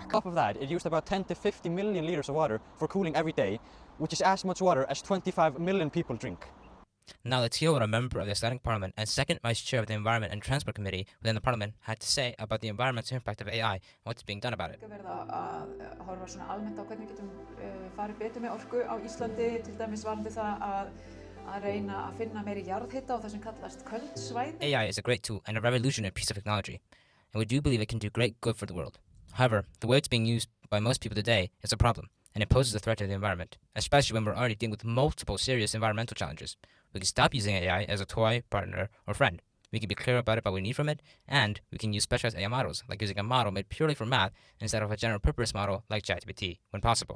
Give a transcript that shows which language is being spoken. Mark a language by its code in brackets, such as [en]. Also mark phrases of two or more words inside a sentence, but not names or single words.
[en] On top of that, it used about 10 to 50 million liters of water for cooling every day, which is as much water as 25 million people drink. Now let's hear what a member of the Icelandic Parliament and second Vice Chair of the Environment and Transport Committee within the Parliament had to say about the environmental impact of AI and what's being done about it. [is] Horfa svona almennt á hvernig getum farið betur með orku á Íslandi, til dæmis varðandi það að reyna að finna meiri jarðhita á það sem kallast köld svæði. [en] AI is a great tool and a revolutionary piece of technology, and we do believe it can do great good for the world. However, the way it's being used by most people today is a problem, and it poses a threat to the environment, especially when we're already dealing with multiple serious environmental challenges. We can stop using AI as a toy, partner, or friend. We can be clear about what we need from it, and we can use specialized AI models, like using a model made purely for math instead of a general-purpose model like ChatGPT, when possible.